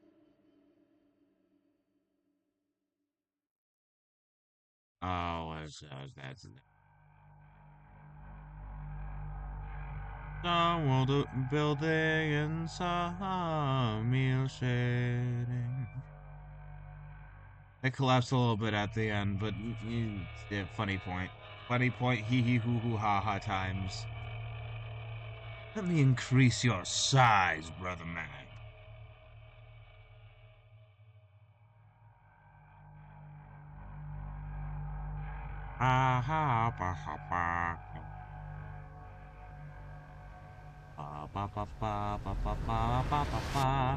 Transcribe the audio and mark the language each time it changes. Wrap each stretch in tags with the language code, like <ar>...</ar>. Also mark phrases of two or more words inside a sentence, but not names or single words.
<en>Oh, that's some world building and some eel shading. It collapsed a little bit at the end, but yeah, funny point. Funny point, hee hee hoo hoo ha ha times. Let me increase your size, brother man. Ah ha ba ha ba. Ba ba ba ba ba ba ba ba ba ba.</en>